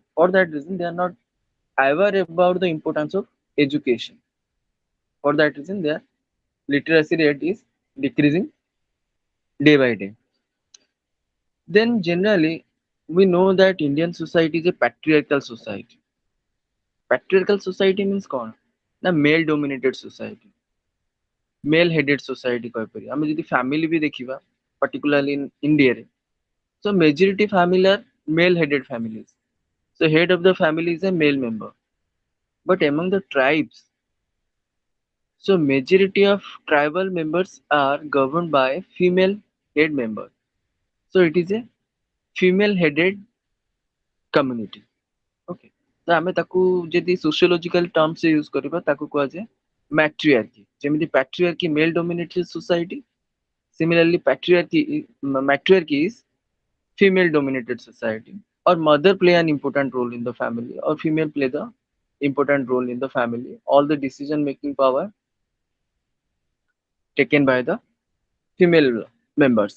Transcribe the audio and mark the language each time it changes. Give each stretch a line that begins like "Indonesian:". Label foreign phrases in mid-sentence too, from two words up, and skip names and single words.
English: For that reason, they are not aware about the importance of education. For that reason, their literacy rate is decreasing day by day. Then generally, we know that Indian society is a patriarchal society. Patriarchal society means
Hindi: कौन ना
English: male dominated society, male headed society
Odia: କହିପାରିବା ଆମେ ଯଦି
English: family
Odia: ବି ଦେଖିବା
English: particularly in India ରେ, so majority family are male headed families, so head of the family is a male member, but among the tribes, so majority of tribal members are governed by female head member, so it is a female headed community.
Odia: Okay, ତ ଆମେ ତାକୁ ଯଦି
English: sociological terms
Odia: ରେ use କରିବା ତାକୁ କୁହାଯାଏ matriarchy.
English: ଯେମିତି patriarchy male dominated society, similarly matriarchy is female dominated society, or mother play an important role in the family or female play the important role in the family. All the decision making power taken by the female members.